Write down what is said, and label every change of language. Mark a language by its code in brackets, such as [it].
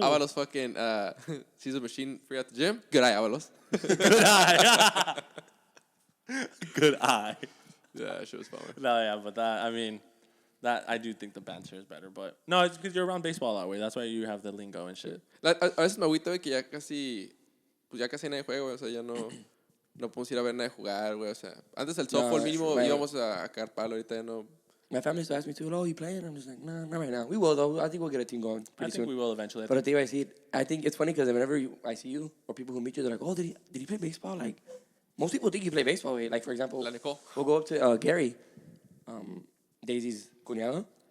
[en] Avalos fucking sees a machine free at the gym. Good eye, Avalos. Good eye. Good eye. Yeah, that shit was fun. No, yeah, but that, I mean, that, I do think the banter is better, but no, it's because you're around baseball that way. That's why you have the lingo and shit. [es] A veces me agüita, güey, que ya casi, pues ya casi nadie juega, güey. O sea, ya no podemos ir a ver nadie jugar, güey. O sea, antes el softball mínimo [en] right. [es] íbamos a cagar palo, ahorita ya no. [en] My family still asks me too, oh, you playing? I'm just like, nah, not right now. We will, though. I think we'll get a team going I pretty think soon. we will eventually. But the thing I think it's funny because whenever I see you or people who meet you, they're like, oh, did he play baseball? Like, most people think you play baseball. Right? Like, for example, [es] La Nicole. [en] we'll go up to Gary, Daisy's cuñado.